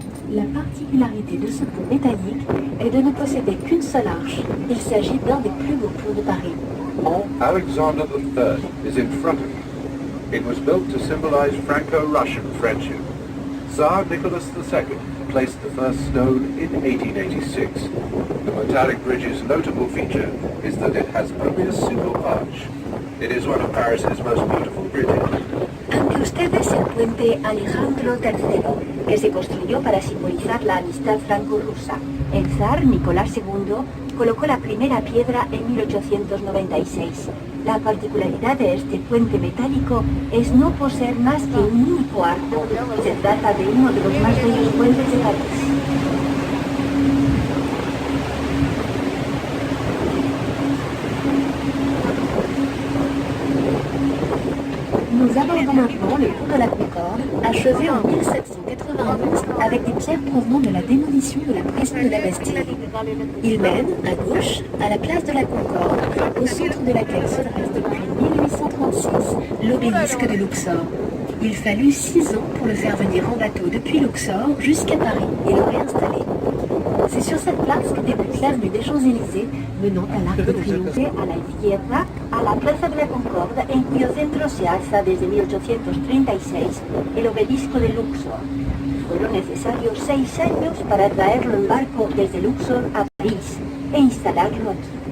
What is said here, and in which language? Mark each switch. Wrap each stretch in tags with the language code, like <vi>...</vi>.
<fr>La particularité de ce pont métallique est de ne posséder qu'une seule arche. Il s'agit d'un des plus beaux ponts de Paris.</fr> <en>Pont Alexander III is in front of you. It was built to symbolize Franco-Russian friendship. Tsar Nicholas II placed the first stone in 1886. The metallic bridge's notable feature is that it has only a single arch. It is one of Paris's most beautiful bridges.</en> <es>Ante ustedes el puente Alejandro III, que se construyó para simbolizar la amistad franco-rusa. El zar Nicolás II colocó la primera piedra en 1896. La particularidad de este puente metálico es no poseer más que un único arco. Se trata de uno de los más bellos puentes de París.</es> <fr>Nos Nous abordons maintenant le pont de la Concorde, achevé en 1791 avec des pierres provenant de la démolition de la prison de la Bastille. Il mène, à gauche, à la place de la Concorde, au centre de laquelle se dresse depuis 1836 l'obélisque de Luxor. Il fallut 6 ans pour le faire venir en bateau depuis Luxor jusqu'à Paris et le réinstaller. C'est sur cette place que débute l'avenue des Champs-Élysées, menant à l'Arc de Triomphe.</fr> <es>A la izquierda, a la Plaza de la Concorde, en cuyo centro se alza desde 1836 el obelisco de Luxor. Fueron necesarios 6 años para traerlo en barco desde Luxor a París e instalarlo aquí.</es>